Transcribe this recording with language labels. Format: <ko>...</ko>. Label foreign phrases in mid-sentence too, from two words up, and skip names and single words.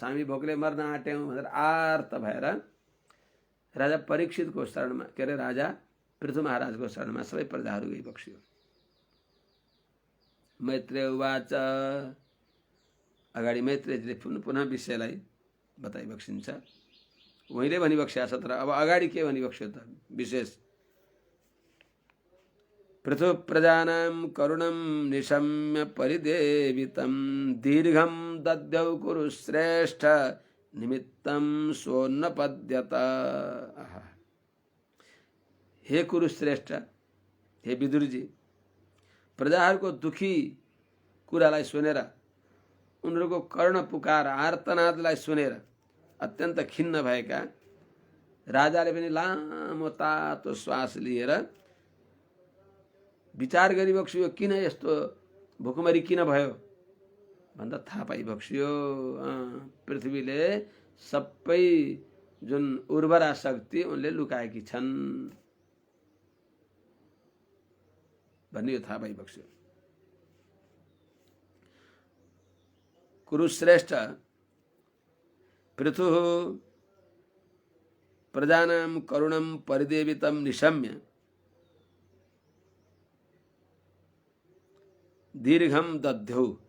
<ne>हामी भोकले मर्न आँट्यौँ भनेर आर्त भएर राजा परीक्षितको शरणमा, के अरे राजा पृथु महाराजको शरणमा सबै प्रजाहरू गइबक्स्यो।</ne> <sa>मैत्रेय उवाच,</sa> <ne>अगाडि मैत्रेयजीले पुनः विषयलाई बताइबक्सिन्छ। उहिले भनिबक्स्या छ, तर अब अगाडि के भनिबक्स्यो त विशेष।</ne> <sa>पृथु प्रजानां करुणं निशम्य परिदेवितं दीर्घं दद्यौ कुरुश्रेष्ठ निमित्तं सोन्नपद्यत।</sa> <ne>हे कुरुश्रेष्ठ, हे विदुरजी, प्रजाहरूको दुखी कुरालाई सुनेर, उनीहरूको कर्ण पुकार आर्तनादलाई सुनेर अत्यन्त खिन्न भएका राजाले पनि लामो तातो श्वास लिएर विचार गरिबक्स्यो, किन यस्तो भुकमरी किन भयो भन्दा थाहा पाइबक्स्यो। पृथ्वीले सबै जुन उर्वरा शक्ति उनले लुकाएकी छन् भन्ने यो थाहा पाइबक्स्यो।</ne> <sa>कुरुश्रेष्ठ पृथु प्रजानां करुणं परिदेवितं निशम्य दीर्घं दध्यौ।</sa>